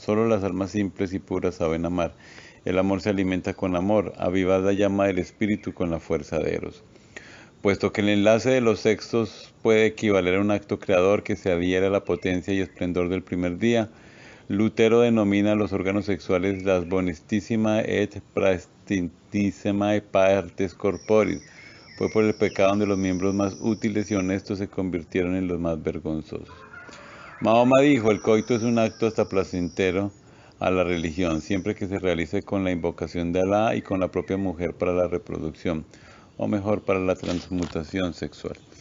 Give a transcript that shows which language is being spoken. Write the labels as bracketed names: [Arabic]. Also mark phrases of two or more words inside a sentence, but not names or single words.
[Spanish] Solo las almas simples y puras saben amar. El amor se alimenta con amor. Avivad la llama del espíritu con la fuerza de Eros. Puesto que el enlace de los sexos puede equivaler a un acto creador que se adhiere a la potencia y esplendor del primer día, Lutero denomina a los órganos sexuales las [Latin] bonestissima et praestissima partes corporis. [Spanish] Fue por el pecado donde los miembros más útiles y honestos se convirtieron en los más vergonzosos. Mahoma dijo, el coito es un acto hasta placentero a la religión, siempre que se realice con la invocación de Alá y con la propia mujer para la reproducción, o mejor para la transmutación sexual.